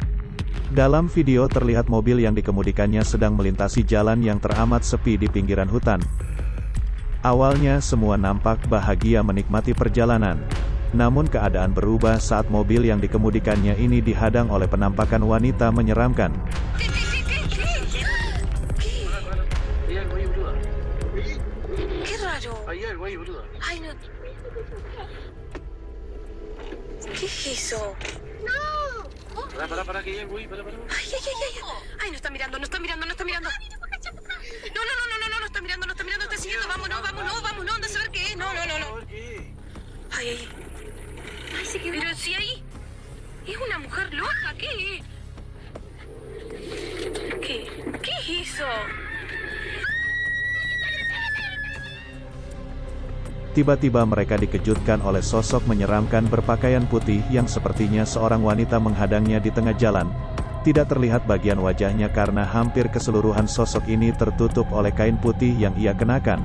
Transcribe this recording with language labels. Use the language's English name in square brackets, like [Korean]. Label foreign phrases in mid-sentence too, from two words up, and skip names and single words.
[Indonesian] Dalam video terlihat mobil yang dikemudikannya sedang melintasi jalan yang teramat sepi di pinggiran hutan. Awalnya semua nampak bahagia menikmati perjalanan. Namun keadaan berubah saat mobil yang dikemudikannya ini dihadang oleh penampakan wanita menyeramkan. [Spanish] Qué raro. Ay, no. ¿Qué es eso? Para, que hay algo ahí, para. Ay, ay, ay, ay. Ay, no está mirando, no está mirando, no está mirando. No, no está mirando, está siguiendo. Vámonos, anda a saber qué es. No. A ver qué. Ay. Ay, se quedó. Pero si ahí es una mujer loca, ¿qué es? ¿Qué es eso? [Indonesian] Tiba-tiba mereka dikejutkan oleh sosok menyeramkan berpakaian putih yang sepertinya seorang wanita menghadangnya di tengah jalan. Tidak terlihat bagian wajahnya karena hampir keseluruhan sosok ini tertutup oleh kain putih yang ia kenakan.